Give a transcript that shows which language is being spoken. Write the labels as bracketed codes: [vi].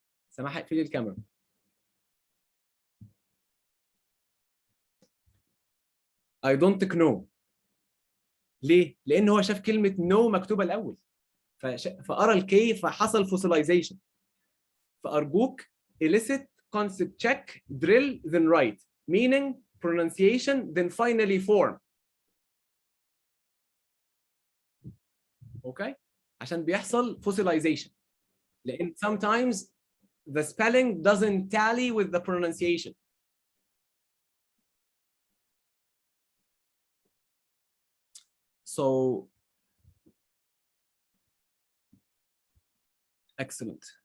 [ar] سماح اقفلي الكاميرا. [en] I don't know. [ar] ليه؟ لان هو شاف كلمه no مكتوبه الاول فقرا الكي فحصل فوسيلايزيشن. [en] فارجوك elicit, concept check, drill, then write. Meaning, pronunciation, then finally form. Okay? [ar] عشان بيحصل fossilization. [en] لأن sometimes the spelling doesn't tally with the pronunciation. So, excellent.